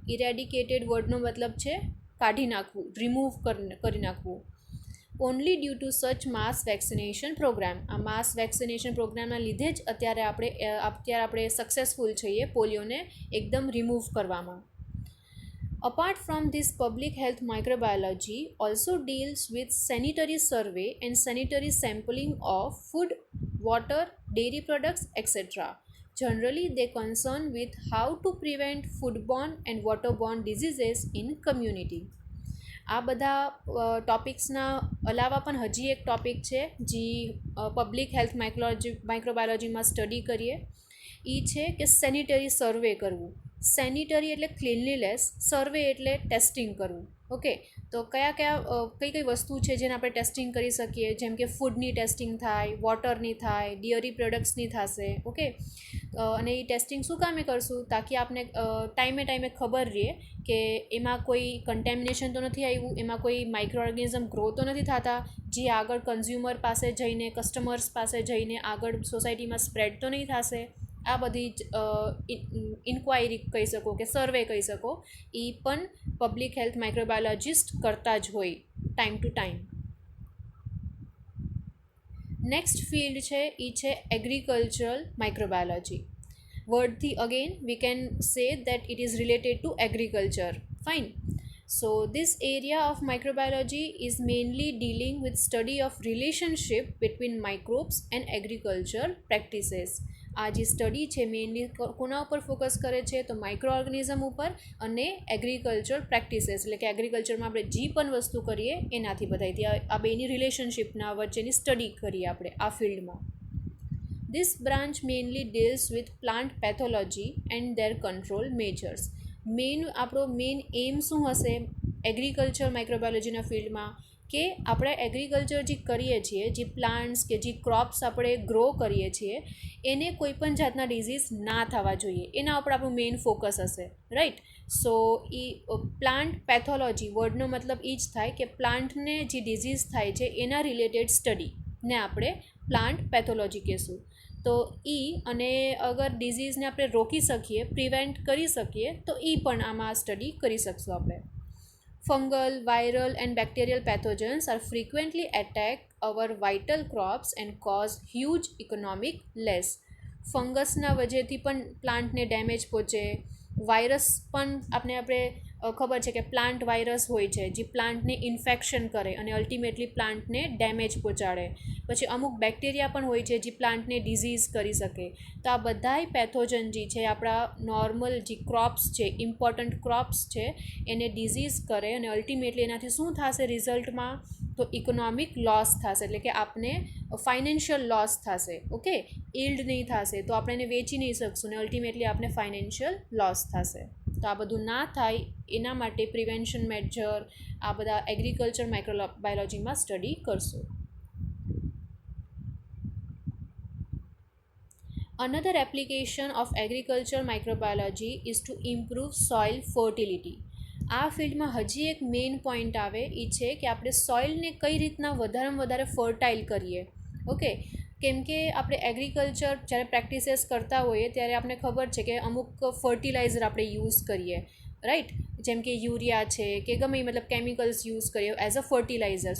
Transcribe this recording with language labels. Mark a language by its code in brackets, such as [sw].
[gu] ઇરેડિકેટેડ વર્ડનો મતલબ છે કાઢી નાખવું, રિમૂવ કરી નાખવું. [en] Only due to such mass vaccination programme. [gu] આ માસ વેક્સિનેશન પ્રોગ્રામના લીધે જ અત્યારે આપણે સક્સેસફુલ છીએ પોલિયોને એકદમ રિમૂવ કરવામાં. [en] Apart from this, public health microbiology also deals with sanitary survey and sanitary sampling of food, water, dairy products, etc. Generally, they concern with how to prevent foodborne and waterborne diseases in community. [gu] આ બધા ટોપિક્સના અલાવા પણ હજી એક topic છે જે public health માઇક્રોબાયોલોજીમાં study કરીએ. એ છે કે સેનિટરી સર્વે કરવું. સેનિટરી એટલે ક્લીનલીનેસ, સર્વે એટલે ટેસ્ટિંગ કરવું. ઓકે, તો કઈ વસ્તુ છે જેને આપણે ટેસ્ટિંગ કરી શકીએ, જેમ કે ફૂડની ટેસ્ટિંગ થાય, વોટરની થાય, ડેરી પ્રોડક્ટ્સની થશે. ઓકે, અને એ ટેસ્ટિંગ શું કામે કરશું? તાકી આપને ટાઈમે ખબર રહે કે એમાં કોઈ કન્ટેમિનેશન તો નથી આવ્યું, એમાં કોઈ માઇક્રો ઓર્ગેનિઝમ ગ્રો તો નથી થતા જે આગળ કન્ઝ્યુમર પાસે જઈને, કસ્ટમર્સ પાસે જઈને આગળ સોસાયટીમાં સ્પ્રેડ તો નહીં થશે. આ બધી જ ઇન્ક્વાયરી કહી શકો કે સર્વે કહી શકો, એ પણ પબ્લિક હેલ્થ માઇક્રોબાયોલોજિસ્ટ કરતા જ હોય time to time. Next field છે એ છે agricultural microbiology. [en] વર્ડથી again we can say that it is related to agriculture. Fine. So this area of microbiology is mainly dealing with study of relationship between microbes and agriculture practices. [gu] આ જે study છે mainly કોના ઉપર focus કરે છે, તો micro organism ઉપર અને એગ્રીકલ્ચર પ્રેક્ટિસીસ, એટલે કે એગ્રીકલ્ચરમાં આપણે જે પણ વસ્તુ કરીએ એનાથી બધાથી આ બેની રિલેશનશિપના વચ્ચેની સ્ટડી કરીએ આપણે આ ફિલ્ડમાં. [en] This branch mainly deals with plant pathology and their control measures. [gu] આપણો મેઇન એમ શું હશે એગ્રીકલ્ચર માઇક્રોબાયોલોજીના ફિલ્ડમાં, કે આપણે એગ્રીકલ્ચર જે કરીએ છીએ, જે પ્લાન્ટ્સ કે જે ક્રોપ્સ આપણે ગ્રો કરીએ છીએ એને કોઈ પણ જાતના ડિઝીઝ ના થવા જોઈએ, એના ઉપર આપણું મેઇન ફોકસ હશે, રાઈટ. સો એ પ્લાન્ટ પેથોલોજી વર્ડનો મતલબ એ જ થાય કે પ્લાન્ટને જે ડિઝીઝ થાય છે એના રિલેટેડ સ્ટડીને આપણે પ્લાન્ટ પેથોલોજી કહેશું. તો અને અગર ડિઝીઝને આપણે રોકી શકીએ, પ્રિવેન્ટ કરી શકીએ, તો પણ આમાં સ્ટડી કરી શકશું આપણે. [en] Fungal, viral and bacterial pathogens are frequently attack our vital crops and cause huge economic loss. [gu] ફંગસના વજહથી પણ પ્લાન્ટને ડેમેજ પહોંચે. વાયરસ પણ આપણે ખબર છે કે પ્લાન્ટ વાયરસ હોય છે જે પ્લાન્ટને ઇન્ફેક્શન કરે અને અલ્ટિમેટલી પ્લાન્ટને ડેમેજ પહોંચાડે. પછી અમુક બેક્ટેરિયા પણ હોય છે જે પ્લાન્ટને ડિઝીઝ કરી શકે. તો આ બધાય પેથોજન જે છે આપણા નોર્મલ જે ક્રોપ્સ છે, ઇમ્પોર્ટન્ટ ક્રોપ્સ છે, એને ડિઝીઝ કરે અને અલ્ટિમેટલી એનાથી શું થશે રિઝલ્ટમાં, તો ઇકોનોમિક લોસ થશે, એટલે કે આપને ફાઇનાન્શિયલ લોસ થશે. ઓકે, ઇલ્ડ નહીં થશે તો આપણે એને વેચી નહીં શકશું ને અલ્ટિમેટલી આપણે ફાઇનાન્શિયલ લોસ થશે. તો આ બધું ના થાય એના માટે પ્રિવેન્શન મેજર આ બધા એગ્રીકલ્ચર માઇક્રોબાયોલોજીમાં સ્ટડી કરશું. [en] Another application of agriculture microbiology is to improve soil fertility. [gu] આ ફિલ્ડમાં હજી એક મેઇન પોઈન્ટ આવે એ છે કે આપણે સોઇલને કઈ રીતના વધારેમાં વધારે ફર્ટાઇલ કરીએ. ઓકે, કેમ કે આપણે એગ્રીકલ્ચર જ્યારે પ્રેક્ટિસીસ કરતા હોઈએ ત્યારે આપણને ખબર છે કે અમુક ફર્ટિલાઇઝર આપણે યુઝ કરીએ, રાઈટ, જેમ કે યુરિયા છે કે ગમે મતલબ કેમિકલ્સ યુઝ કરીએ [en] As a fertiliser.